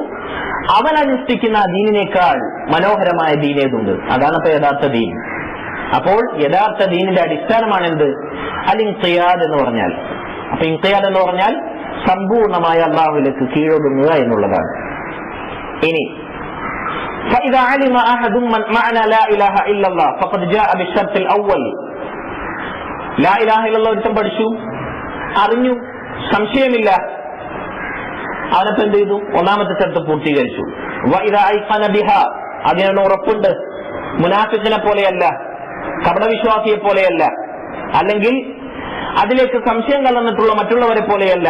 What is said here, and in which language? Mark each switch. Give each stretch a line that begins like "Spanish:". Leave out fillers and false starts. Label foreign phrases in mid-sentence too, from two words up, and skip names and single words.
Malayalam: അവൻ അനുഷ്ഠിക്കുന്ന ദീനിനേക്കാൾ മനോഹരമായ ദീനേതുണ്ട്? അതാണ് ഇപ്പൊ യഥാർത്ഥ ദീൻ. അപ്പോൾ യഥാർത്ഥ ദീനിന്റെ അടിസ്ഥാനമാണ് എന്ത്?
Arabic: الانقياد
Malayalam: എന്ന് പറഞ്ഞാൽ. അപ്പൊ ഇൻഖിയാദ് എന്ന് പറഞ്ഞാൽ സമ്പൂർണമായ അല്ലാഹുവിലേക്ക് കീഴൊതുങ്ങുക എന്നുള്ളതാണ്.
Arabic: ഇനി فإذا علم أحد معنى لا إله إلا الله فقد جاء بالشرط الأول. لا إله إلا الله
Malayalam: ഒരുത്തൻ പഠിച്ചു, അറിഞ്ഞു, സംശയമില്ല, അവനപ്പം എന്ത് ചെയ്തു? ഒന്നാമത്തെ ഷർത്ത് പൂർത്തീകരിച്ചു.
Arabic: وإذا أيقن بها,
Malayalam: അതിനുള്ള ഉറപ്പുണ്ട്. മുനാഫിഖിനെ പോലെയല്ല, കപടവിശ്വാസിയെ പോലെയല്ല, അല്ലെങ്കിൽ അതിലേക്ക് സംശയം കലർന്നിട്ടുള്ള മറ്റുള്ളവരെ പോലെയല്ല.